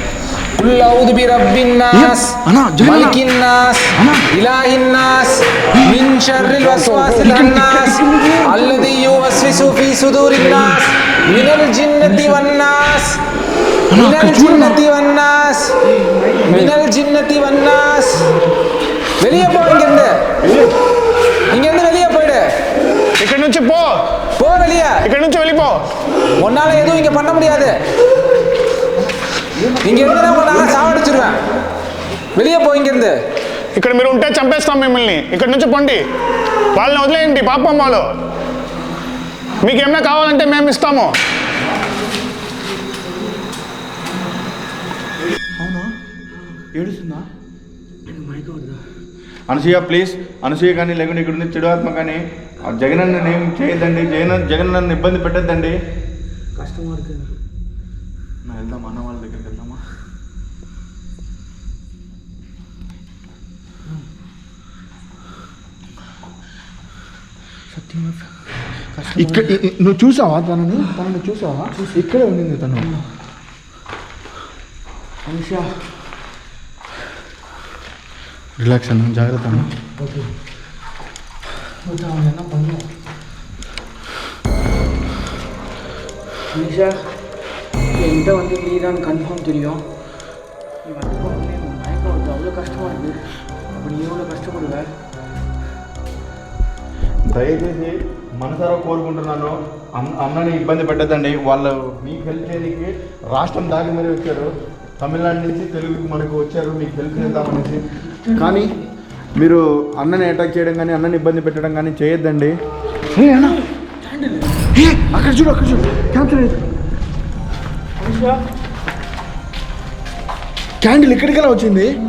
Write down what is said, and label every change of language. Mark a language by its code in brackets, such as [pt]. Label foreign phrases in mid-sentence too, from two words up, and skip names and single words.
[ar] قل أعوذ برب الناس ملك الناس إله الناس من شر الوسواس الخناس الذي يوسوس في صدور الناس من الجنة والناس من الجنة والناس من الجنة والناس. [ta] வெளியே போ, இங்கேருந்து வெளியே போயிடு. [te] ఇక్కడ నుంచి போ [ta] போ வெளியே, [te] ఇక్కడ నుంచి వెళ్ళిపో. [ta] உன்னால எதுவும் இங்கே பண்ண முடியாது. இங்க இருந்து நான் சாவடிச்சிருவேன். வெளியே పో இங்கிருந்து. [te] ఇక్కడ మీరు ఉంటే చంపేస్తాం మిమ్మల్ని. ఇక్కడ నుంచి పొండి, వాళ్ళని వదిలేయండి. పాపం వాళ్ళు, మీకు ఏమైనా కావాలంటే మేము ఇస్తాము. అవునా ఏడుస్తుందా? అనసూయ ప్లీజ్, అనసూయ కానీ లేకుంటే ఇక్కడ నుంచి చెడు ఆత్మ కానీ జగన్ అన్న ఏం చేయొద్దండి. జగన్ నన్ను ఇబ్బంది పెట్టద్దండి. [ta] கஷ்டமாக இருக்குது. [te] நான் వెళ్దామా అన్న వాళ్ళ దగ్గరికి వెళ్దామా? ఇక్కడ నువ్వు చూసావా తనని చూసావా? ఇక్కడే ఉండింది తను. [ta] மனுஷா ரிலாக்ஸ் அண்ணா, ஜாகிரதை அண்ணா. ஓகே, அவன் என்ன பண்ணுவோம்? மனுஷா என்கிட்ட வந்து நீ தான் கன்ஃபார்ம் தெரியும். நீ வந்து மயக்கம் வருது, அவ்வளோ கஷ்டமாக இருக்குது. அப்போ நீ எவ்வளோ கஷ்டப்படுவ? [te] దయచేసి మనసారా కోరుకుంటున్నాను, అన్నని ఇబ్బంది పెట్టద్దండి. వాళ్ళు మీకు హెల్ప్ చేయడానికి రాష్ట్రం దాటి మరీ వచ్చారు. తమిళనాడు నుంచి తెలుగుకి మనకు వచ్చారు మీకు హెల్ప్ చేద్దామనేసి. కానీ మీరు అన్నని అటాక్ చేయడం కానీ అన్నని ఇబ్బంది పెట్టడం కానీ చేయొద్దండి. అక్కడ చూడు, అక్కడ చూడు, క్యాప్చర్ అయ్యింది. క్యాండిల్ ఇక్కడికెలా వచ్చింది?